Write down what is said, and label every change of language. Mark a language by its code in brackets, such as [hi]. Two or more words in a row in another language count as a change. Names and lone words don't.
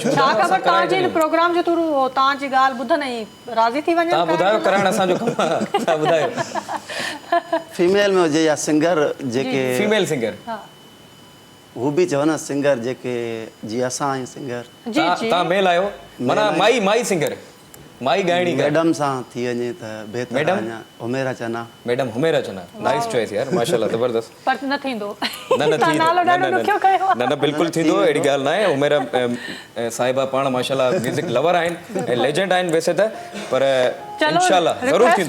[sd] छा ख़बर तव्हांजी प्रोग्राम जो थ्रू तव्हांजी ॻाल्हि ॿुधनि ऐं राज़ी थी वञनि? तव्हां ॿुधायो, करणु असांजो कमु आहे, तव्हां ॿुधायो। फीमेल में हुजे या सिंगर जेके [en] female singer, [sd] हू बि चओ न सिंगर जेके जीअं असां आहियूं सिंगर। जी जी तव्हां मेल आहियो, माना माई सिंगर, माई ॻाइणी मैडम सां थी वञे त बहितर। मैडम? हुमेरा चना। मैडम हुमेरा चना, [en] nice choice [sd] यार, माशाल्लाह ज़बरदस्त। पर न थींदो, न न तव्हां नालो ॾाढो ॾुखियो कयो आहे। न बिल्कुलु थींदो, अहिड़ी ॻाल्हि न आहे। हुमेरा साहिबा पाण माशाल्लाह [en] music lover [sd] आहिनि ऐं लेजेंड आहिनि वैसे त, पर इंशाल्लाह ज़रूरु थींदो।